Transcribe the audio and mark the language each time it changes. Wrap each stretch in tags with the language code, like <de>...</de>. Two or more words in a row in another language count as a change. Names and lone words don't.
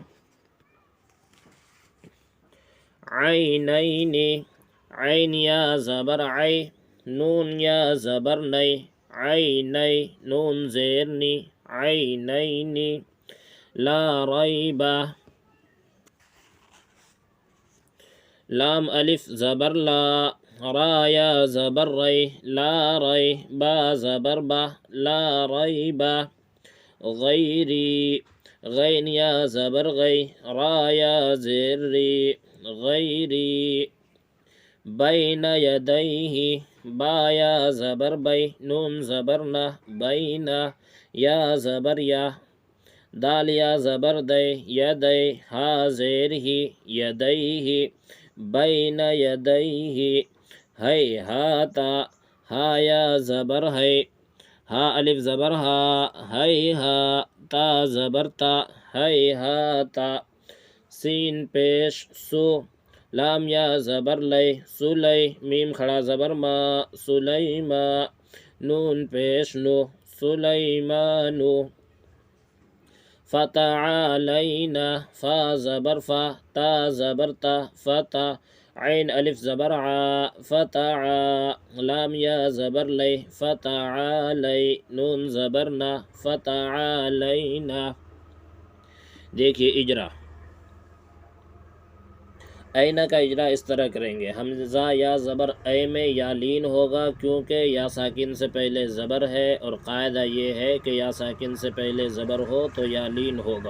<ur>عینین، عین یا زبر عی، نون یا زبر نی، عینی، نون زیر نی، عینین،</ur> <ar>لا ریب،</ar> <ur>لام الف زبر لا، را یا زبر ری، لا ری، با زبر با، لا ریب، غیری، غین یا زبر غی، را یا زیر ری، غیری،</ur> <ar>بین یدیہ،</ar> <ur>با یا زبر بی، نون زبر نہ، بین، یا زبر یا، دال یا زبر دے، یدی، ہا زیر ہی، یدیہ،</ur> <ar>بین یدیہ،</ar> <ur>ہیہاتا، ہا یا زبر ہے، ہا الف زبر ہا، ہے ہا، تا زبر تا، ہے ہا تا، سین پیش سو، لام یا زبر لے، سلے، میم کھڑا زبر ما، سلیما، نون پیش نو، سلیمانو، فتعالینا، فا زبر فا، تا زبر تا، فتا، عین الف زبر عا، فتعا، لام یا زبر لے، فتعالی، نون زبر نا، فتعالینا۔ دیکھیے اجرا، این کا اجرا اس طرح کریں گے، حمزہ یا زبر اے میں یا لین ہوگا کیونکہ یا ساکن سے پہلے زبر ہے، اور قاعدہ یہ ہے کہ یا ساکن سے پہلے زبر ہو تو یا لین ہوگا۔</ur>